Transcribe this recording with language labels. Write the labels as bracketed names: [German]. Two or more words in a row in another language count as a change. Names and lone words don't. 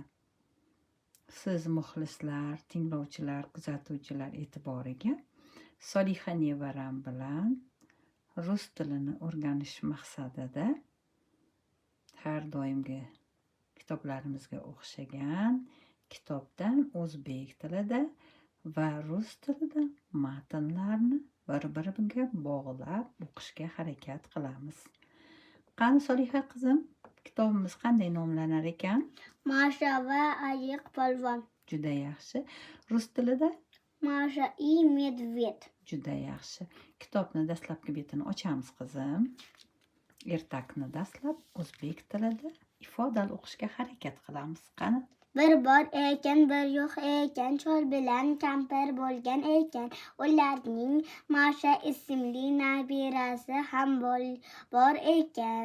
[Uzbek] Siz muxlislar, tinglovchilar, kuzatuvchilar e'tiboriga Solixa nevaram bilan rus tilini o'rganish maqsadida har doimgi kitoblarimizga o'xshagan kitobdan o'zbek tilida va rus tilida matnlarni bir-biriga bog'lab o'qishga harakat qilamiz. Qani Solixa qizim, kitobimiz qanday nomlanar ekan? Masha va ayiq polvon. Juda yaxshi. Rus tilida? [Russian] Masha и медведь. [Uzbek] Juda yaxshi. Kitobni dastlabki betini ochamiz qizim. Ertakni dastlab o'zbek tilida ifodali o'qishga harakat qilamiz. Qani? Bir bor ekan, bir yo'q ekan, chol bilan kampir bo'lgan ekan. Ularning Masha ismli nabirasi ham bor ekan.